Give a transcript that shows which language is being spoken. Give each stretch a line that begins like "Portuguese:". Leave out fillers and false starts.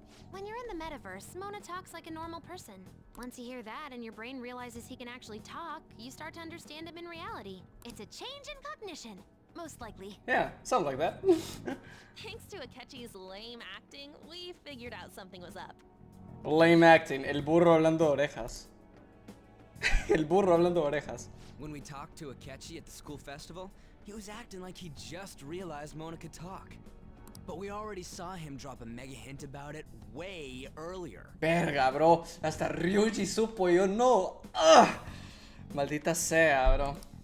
English: When you're in the metaverse, Mona talks like a normal person. Once you hear that and your brain realizes he can actually talk, you start to understand him in reality. It's a change in cognition, most likely. Yeah, something like that. Thanks to Akechi's lame acting, we figured out something was up. Lame acting,
Spanish: el burro hablando de orejas. El burro hablando de orejas.
English: When we talked to Akechi at the school festival, he was acting like he just realized Mona could talk. But we already saw him drop a mega hint about it way earlier.
Spanish: Verga, bro. Hasta Ryuji supo, yo no. ¡Ugh! Maldita sea, bro.